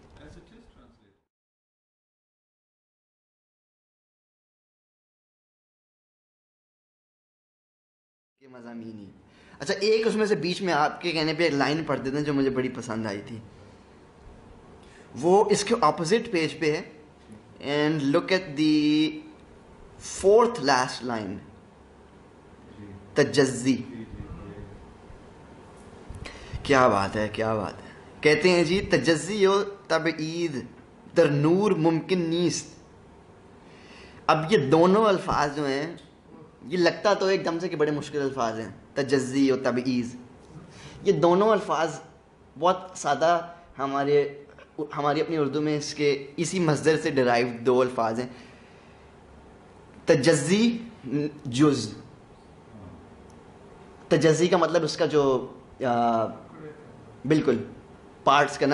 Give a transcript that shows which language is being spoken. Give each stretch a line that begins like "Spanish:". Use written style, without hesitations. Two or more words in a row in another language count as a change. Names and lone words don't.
Urdu: مضامین ہی. اچھا, ایک اس میں سے بیچ میں آپ کے کہنے پہ ایک لائن پڑھ دیتے ہیں جو مجھے بڑی پسند آئی تھی. وہ اس کے اپوزٹ پیج پہ ہے,
English: and look at the 4th last line,
Urdu: تجزی. کیا بات ہے, کیا بات ہے. کہتے ہیں جی
Persian: تجزی و تبعید در نور ممکن نیست.
Urdu: اب یہ دونوں الفاظ جو ہیں یہ لگتا تو ایک دم سے کہ بڑے مشکل الفاظ ہیں, تجزی و تبعیض. یہ دونوں الفاظ بہت سادہ ہماری اپنی اردو میں اس کے اسی مصدر سے ڈرائیوڈ دو الفاظ ہیں. تجزی جز, تجزی کا مطلب اس کا جو بالکل پارٹس کرنا.